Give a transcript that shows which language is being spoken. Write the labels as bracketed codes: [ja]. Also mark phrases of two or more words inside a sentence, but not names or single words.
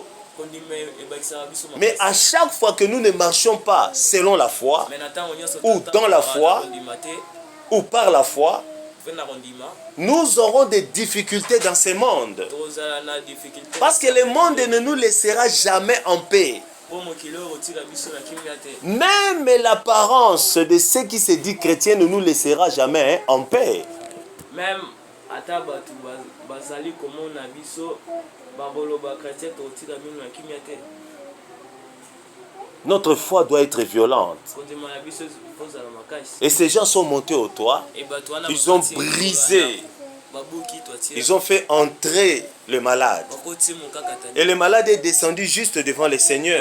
[fr] Mais à chaque fois que nous ne marchons pas selon la foi, ou dans la foi, ou par la foi, nous aurons des difficultés dans ce monde. Parce que le monde ne nous laissera jamais en paix. Même l'apparence de ceux qui se disent chrétiens ne nous laissera jamais en paix. [ln] Même ata batu bazali komona biso baboloba chrétien totika mino na kimia te. [fr] Notre foi doit être violente. Et ces gens sont montés au toit. Ils ont brisé. Ils ont fait entrer le malade. Et le malade est descendu juste devant le Seigneur.